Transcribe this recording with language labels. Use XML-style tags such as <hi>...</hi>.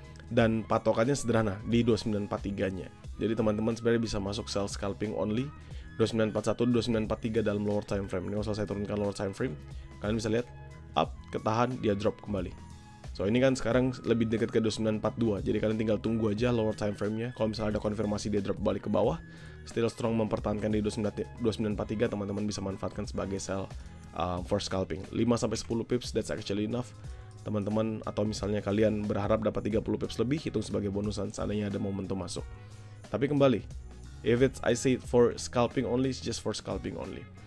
<id>Dan patokannya sederhana di 2943-nya. Jadi teman-teman sebenarnya bisa masuk sell scalping only 2941, 2943 dalam lower time frame. Ini kalau saya turunkan lower time frame, kalian bisa lihat up, ketahan, dia drop kembali. So ini kan sekarang lebih dekat ke 2942. Jadi kalian tinggal tunggu aja lower time frame-nya. Kalau misalnya ada konfirmasi dia drop balik ke bawah,</id> <en>still strong</en> <id>mempertahankan di 2943, teman-teman bisa manfaatkan sebagai sell for scalping.</id> <en>5-10 pips, that's actually enough.</en> <id>Teman-teman atau misalnya kalian berharap dapat 30 pips lebih, hitung sebagai bonusan seandainya ada momentum masuk. Tapi kembali,</id> <en>if it's I say for scalping only, it's just for scalping only.</en>